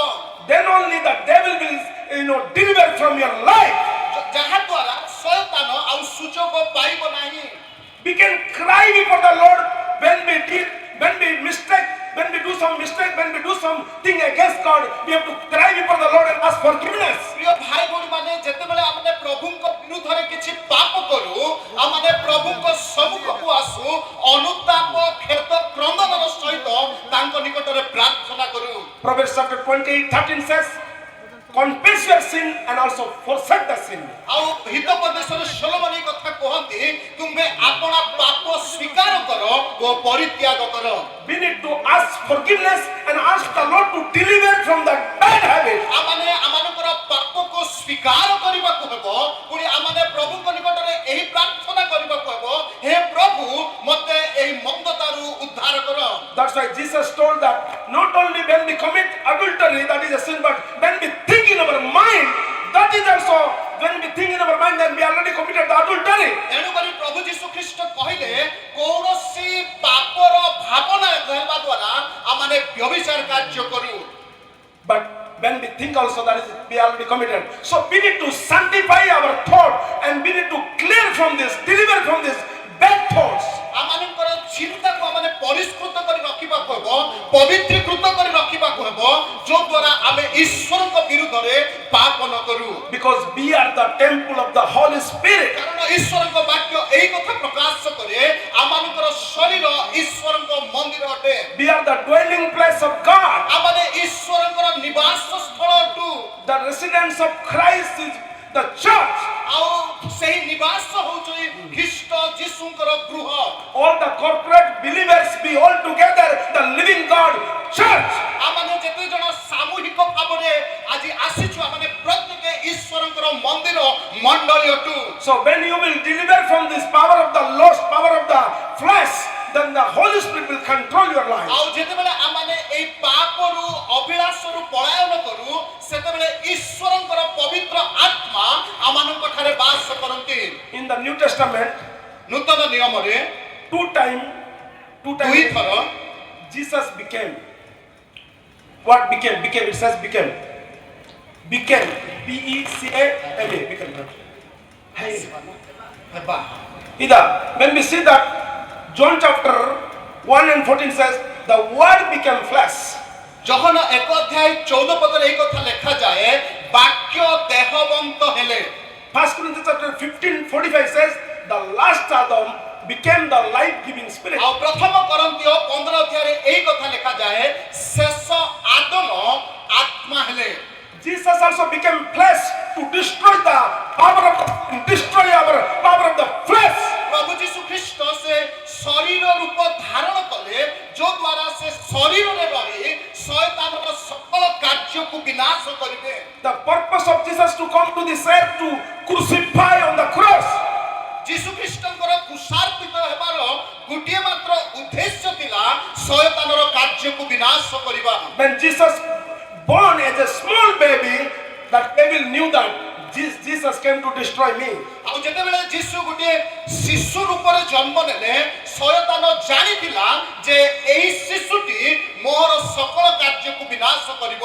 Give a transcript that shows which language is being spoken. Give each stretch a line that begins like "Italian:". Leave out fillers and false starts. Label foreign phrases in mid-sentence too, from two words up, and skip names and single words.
English: Then only the devil will, deliver from your life.
Odia: ଯାହା ଦ୍ୱାରା ଶୟତାନ ଆଉ ସୁଯୋଗ ପାଇବ ନାହିଁ।
English: We can cry before the Lord when we do some mistake, when we do something against God. We have to cry before the Lord and ask forgiveness.
Odia: ପ୍ରିୟ ଭାଇ ଭଉଣୀମାନେ ଯେତେବେଳେ ଆମେ ପ୍ରଭୁଙ୍କ ବିରୁଦ୍ଧରେ କିଛି ପାପ କରୁ ଆମେ ପ୍ରଭୁଙ୍କ ସମ୍ମୁଖକୁ ଆସୁ ଅନୁତାପ ଖେଦ କ୍ରନ୍ଦନର ସହିତ ତାଙ୍କ ନିକଟରେ ପ୍ରାର୍ଥନା କରୁ।
English: Proverbs chapter 28:13 says, confess your sin and also forsake the sin.
Odia: ଆଉ ହିତୋପଦେଶରେ ସୋଲୋମନ ଏହି କଥା କହନ୍ତି ତୁମେ ଆପଣା ପାପ ସ୍ୱୀକାର କର ଓ ପରିତ୍ୟାଗ କର।
English: We need to ask forgiveness and ask the Lord to deliver from that bad habit.
Odia: ଆମମାନେ ଆମମାନଙ୍କର ପାପକୁ ସ୍ୱୀକାର କରିବାକୁ ହେବ, ପୁଣି ଆମମାନେ ପ୍ରଭୁଙ୍କ ନିକଟରେ ଏହି ପ୍ରାର୍ଥନା କରିବାକୁ ହେବ, ହେ ପ୍ରଭୁ ମୋତେ ଏହି ମନ୍ଦତାରୁ ଉଦ୍ଧାର କର।
English: That's why Jesus told that not only when we commit adultery, that is a sin, but when we think in our mind, that is also, when we think in our mind, then we already committed the adultery.
Odia: ଏଣୁକରି ପ୍ରଭୁ ଯୀଶୁ ଖ୍ରୀଷ୍ଟ କହିଲେ କୌଣସି ପାପର ଭାବନା ହେବା ଦ୍ୱାରା ଆମମାନେ ବ୍ୟଭିଚାର କାର୍ଯ୍ୟ କରୁ।
English: But when we think also, that is we already committed. So we need to sanctify our thought and we need to clear from this, deliver from this bad thoughts.
Odia: ଆମମାନଙ୍କର ଚିନ୍ତାକୁ ଆମମାନେ ପରିଷ୍କୃତ କରି ରଖିବାକୁ ହେବ, ପବିତ୍ରୀକୃତ କରି ରଖିବାକୁ ହେବ, ଯୋ ଦ୍ୱାରା ଆମେ ଈଶ୍ୱରଙ୍କ ବିରୁଦ୍ଧରେ ପାପ ନ କରୁ।
English: Because we are the temple of the Holy Spirit.
Odia: କାରଣ ଈଶ୍ୱରଙ୍କ ବାକ୍ୟ ଏହି କଥା ପ୍ରକାଶ କରେ ଆମମାନଙ୍କର ଶରୀର ଈଶ୍ୱରଙ୍କ ମନ୍ଦିର ଅଟେ।
English: We are the dwelling place of God.
Odia: ଆମମାନେ ଈଶ୍ୱରଙ୍କର ନିବାସ ସ୍ଥଳ ଅଟୁ।
English: The residence of Christ is the church.
Odia: ଆଉ ସେହି ନିବାସ ହେଉଛି ଖ୍ରୀଷ୍ଟ ଯୀଶୁଙ୍କର ଗୃହ।
English: All the corporate believers be all together the living God church.
Odia: ଆମମାନେ ଯେତେ ଜଣ ସାମୂହିକ ଭାବରେ ଆଜି ଆସିଛୁ ଆମମାନେ ପ୍ରତ୍ୟେକ ଈଶ୍ୱରଙ୍କର ମନ୍ଦିର ମଣ୍ଡଳୀ ଅଟୁ।
English: So when you will deliver from this power of the lust, power of the flesh, then the Holy Spirit will control your life.
Odia: ଆଉ ଯେତେବେଳେ ଆମମାନେ ଏହି ପାପରୁ ଅଭିଳାଷରୁ ପଳାୟନ କରୁ ସେତେବେଳେ ଈଶ୍ୱରଙ୍କର ପବିତ୍ର ଆତ୍ମା ଆମମାନଙ୍କ ଠାରେ ବାସ କରନ୍ତି।
English: In the New Testament,
Odia: ନୂତନ ନିୟମରେ
English: two times
Odia: ଦୁଇଥର
English: Jesus became. What became? It says became. Became. B-E-C-A-M-E. Became.
Odia: ହେବା।
English: When we see that John chapter 1 and 14 says, the word became flesh.
Odia: ଯହନ 1 ଅଧ୍ୟାୟ 14 ପଦରେ ଏହି କଥା ଲେଖାଯାଏ ବାକ୍ୟ ଦେହବନ୍ତ ହେଲେ।
English: 1 Corinthians chapter 15:45 says, the last Adam became the life-giving spirit.
Odia: ଆଉ ପ୍ରଥମ କରନ୍ଥୀୟ 15 ଅଧ୍ୟାୟରେ ଏହି କଥା ଲେଖାଯାଏ ଶେଷ ଆଦମ ଆତ୍ମା ହେଲେ।
English: Jesus also became flesh to destroy the power of the flesh.
Odia: ପ୍ରଭୁ ଯୀଶୁ ଖ୍ରୀଷ୍ଟ ସେ ଶରୀର ରୂପ ଧାରଣ କଲେ ଯୋ ଦ୍ୱାରା ସେ ଶରୀରରେ ରହି ଶୟତାନର ସକଳ କାର୍ଯ୍ୟକୁ ବିନାଶ କରିବେ।
English: The purpose of Jesus to come to this earth to crucify on the cross.
Odia: ଯୀଶୁ ଖ୍ରୀଷ୍ଟଙ୍କର କୁଶାର୍ପିତ ହେବାର ଗୋଟିଏ ମାତ୍ର ଉଦ୍ଦେଶ୍ୟ ଥିଲା ଶୟତାନର କାର୍ଯ୍ୟକୁ ବିନାଶ କରିବା।
English: When Jesus born as a small baby, that devil knew that Jesus came to destroy me.
Odia: ଆଉ ଯେତେବେଳେ ଯୀଶୁ ଗୋଟିଏ ଶିଶୁ ରୂପରେ ଜନ୍ମ ନେଲେ ଶୟତାନ ଜାଣିଥିଲା ଯେ ଏହି ଶିଶୁଟି ମୋର ସକଳ କାର୍ଯ୍ୟକୁ ବିନାଶ କରିବ।